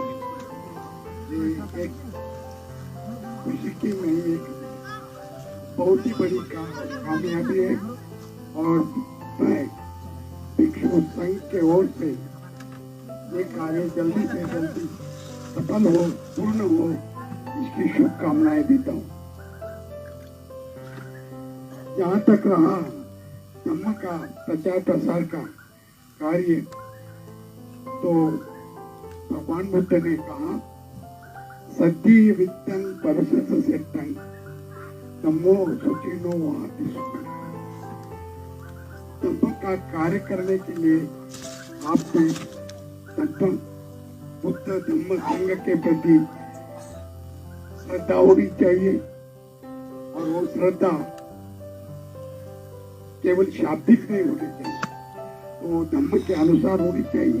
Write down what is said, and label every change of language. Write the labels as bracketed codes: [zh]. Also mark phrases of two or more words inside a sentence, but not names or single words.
[hi] ये एक खुशी की नहीं, एक बहुत ही बड़ी कामयाबी है और मैं भिक्षु संघ के ओर से ये कार्य जल्दी से जल्दी सफल हो, पूर्ण हो, इसकी शुभकामनाएं देता हूँ। जहाँ तक रहा धम्म का प्रचार प्रसार का कार्य, तो भगवान बुद्ध ने कहा [pi] सद्दी वित्तन परसस सेट्टन धम्मो सुचिनो वहाति सुखम। [hi] धम्म का कार्य करने के लिए आपको तत्व बुद्ध धम्म संघ के प्रति श्रद्धा होनी चाहिए और वो श्रद्धा केवल शाब्दिक नहीं होनी चाहिए, तो धम्म के अनुसार होनी चाहिए।